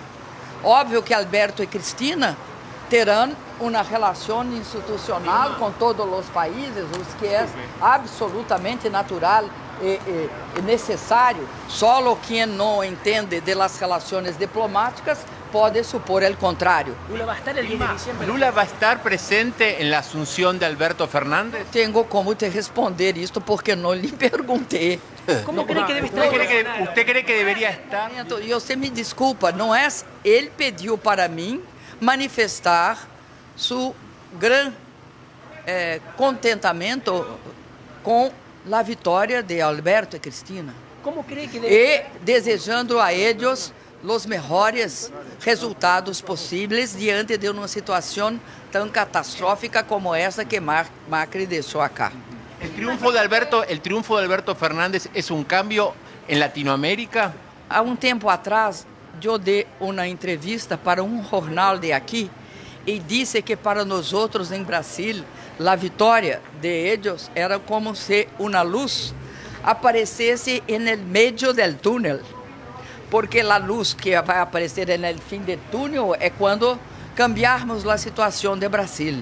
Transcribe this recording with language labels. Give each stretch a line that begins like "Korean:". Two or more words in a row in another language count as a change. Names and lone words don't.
Portuguese: Óbvio que Alberto e Cristina terão uma relação institucional com todos os países, o que é absolutamente natural e necessário. Só quem não entende das relações diplomáticas pode supor o contrário.
Spanish: Lula va a estar el 10 de diciembre. ¿Lula va a estar presente en la asunción de Alberto Fernández?
Portuguese: Tenho como te responder isto porque não lhe perguntei.
Spanish: ¿Cómo cree que debe estar? ¿Usted cree que debería estar?
Portuguese: E você me desculpa, não é? Ele pediu para mim manifestar seu grande contentamento com a vitória de Alberto e Cristina.
Spanish: ¿Cómo cree que debe
Portuguese: E desejando a eles os melhores resultados possíveis diante de uma situação tão catastrófica como essa que Macri deixou acá.
Spanish: ¿El triunfo de Alberto Fernández es un cambio en Latinoamérica?
Portuguese: Há tempo atrás, eu dei uma entrevista para jornal de aqui e disse que para nós outros em Brasil, a vitória de eles era como se uma luz aparecesse no meio do túnel. Porque a luz que vai aparecer no fim do túnel é quando cambiarmos a situação de Brasil.